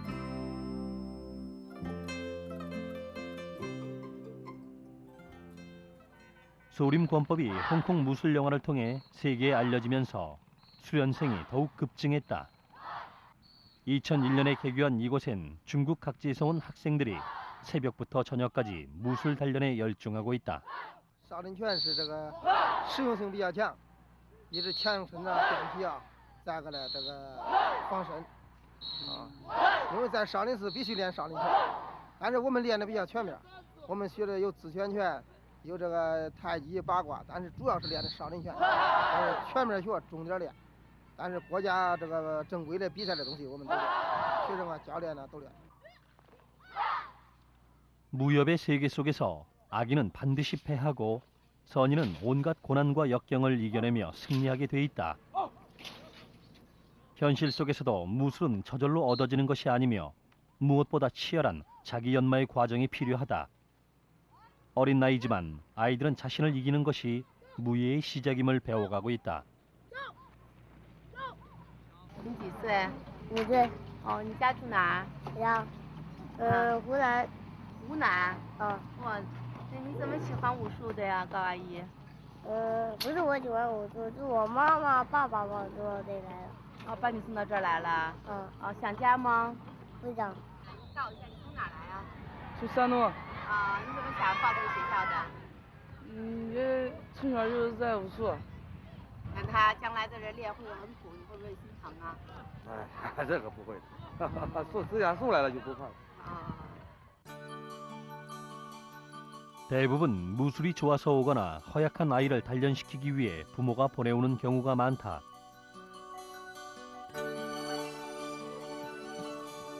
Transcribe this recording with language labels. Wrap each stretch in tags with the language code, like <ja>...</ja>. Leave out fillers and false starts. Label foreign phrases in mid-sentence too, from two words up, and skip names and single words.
<ko>소림권법이 홍콩 무술 영화를 통해 세계에 알려지면서 수련생이 더욱 급증했다. 2001년에 개교한 이곳엔 중국 각지에서 온 학생들이 새벽부터 저녁까지 무술 단련에 열중하고 있다.</ko> <zh>少林拳是这个实用性比较强，一是强身啊、健体啊，再个呢这个防身啊。因为在少林寺必须练少林拳，但是我们练的比较全面，我们学的有自拳拳，有这个太极、八卦，但是主要是练的少林拳，全面学，重点练。但是国家这个正规的比赛的东西我们都练，学生啊、教练呢都练。</zh> <ko>무협의 세계 속에서 악인은 반드시 패하고 선인은 온갖 고난과 역경을 이겨내며 승리하게 돼 있다. 현실 속에서도 무술은 저절로 얻어지는 것이 아니며 무엇보다 치열한 자기 연마의 과정이 필요하다. 어린 나이지만 아이들은 자신을 이기는 것이 무예의 시작임을 배워가고 있다.</ko> <zh>你几岁？5岁。哦，你家住哪？家，湖南。湖南。哇，那你怎么喜欢武术的呀，高阿姨？不是我喜欢武术，是我妈妈、爸爸把我送到这里来的。哦，把你送到这儿来了。哦，想家吗？不想。告诉一下你从哪来呀？从山东。你怎么想报这个学校的？也从小就是在武术。那他将来在这练会很苦，你会不会心疼啊？哎，这个不会的，送自家送来了就不怕了。</zh> <ko>대부분 무술이 좋아서 오거나 허약한 아이를 단련시키기 위해 부모가 보내오는 경우가 많다.</ko>